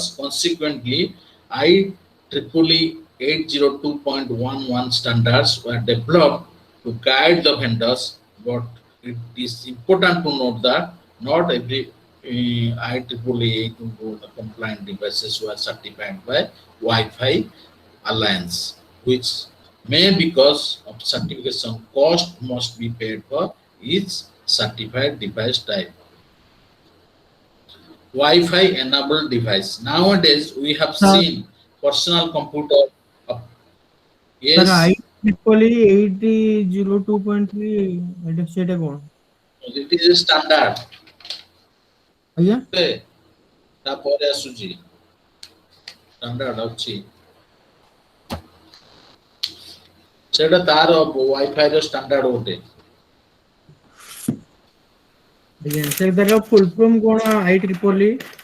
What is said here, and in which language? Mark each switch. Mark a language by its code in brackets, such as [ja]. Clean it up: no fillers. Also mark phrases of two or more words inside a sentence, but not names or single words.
[en] Consequently, IEEE 802.11 standards were developed to guide the vendors, but it is important to note that not every IEEE compliant devices were certified by Wi-Fi Alliance, which may, because of certification cost, must be paid for each certified device type. Wi-Fi enabled device. Nowadays, we have Sir, seen personal computer. uh, sir, I Yes, [or] triple 8002.3 ସେଇଟା କଣ? [en] it is a standard. [or] ଆଜ୍ଞା Okay, ତାପରେ ଆସୁଛି standard ଅଛି ସେଟା ତାର Wi-Fi ର standard ଗୋଟେ ଆଜ୍ଞା ସାର୍ ତାର [en] full form [or] କଣ ଆଇ ଟ୍ରିପଲ୍ ଇ